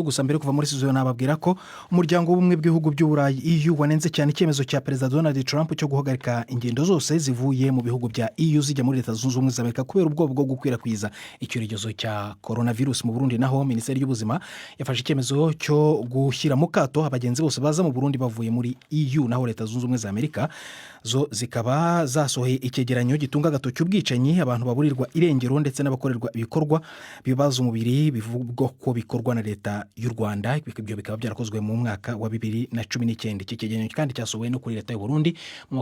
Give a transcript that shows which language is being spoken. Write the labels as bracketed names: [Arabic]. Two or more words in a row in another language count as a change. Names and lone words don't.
[Kinyarwanda] Gusa mbere kuva muri studio nababwira ko umuryango w'ubumwe bw'ibihugu by'Uburayi EU wanenze cyane icyemezo cya Perezida Donald Trump cyo guhagarika ingendo zose zivuye mu bihugu bya EU zijya muri Leta Zunze Ubumwe za Amerika kubera ubwoba bwo gukwirakwiza icyorezo cya coronavirus mu Burundi. Naho Minisiteri y'Ubuzima yafashe icyemezo cyo gushyira mu kato abagenzi bose baza mu Burundi bavuye muri EU. Naho Leta Zunze Ubumwe za Amerika zo zikaba zasohoye icyegeranyo gitunga agatoki ubwicanyi abantu baburirwa irengero ndetse n'abakorerwa ibikorwa bibaza umubiri bivugwa ko bikorwa na Leta y'u Rwanda. Ibyo bikaba byarakozwe mu mwaka wa 2019. Iki cyegeranyo kandi cyasohowe no kuri Leta y'u Burundi.